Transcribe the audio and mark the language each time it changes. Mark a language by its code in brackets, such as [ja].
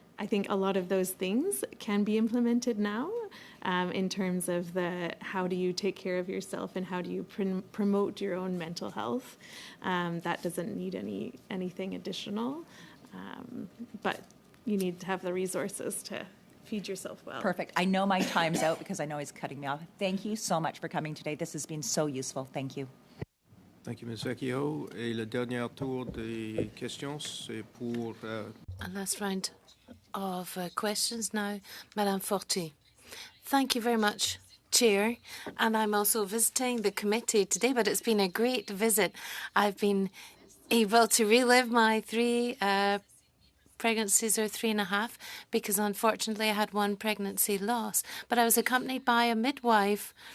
[en] I think a lot of those things can be implemented now, in terms of how do you take care of yourself and how do you promote your own mental health. That doesn't need anything additional, but you need to have the resources to feed yourself well. Perfect. I know my time's out because I know he's cutting me off. Thank you so much for coming today. This has been so useful. Thank you. Thank you, Ms. Vecchio. [fr] Et le dernier tour des questions, c'est pour... [en] A last round of questions now. Madame Forti. Thank you very much, Chair. And I'm also visiting the committee today, but it's been a great visit. I've been able to relive my 3 pregnancies, or 3.5, because unfortunately I had 1 pregnancy loss. But I was accompanied by a midwife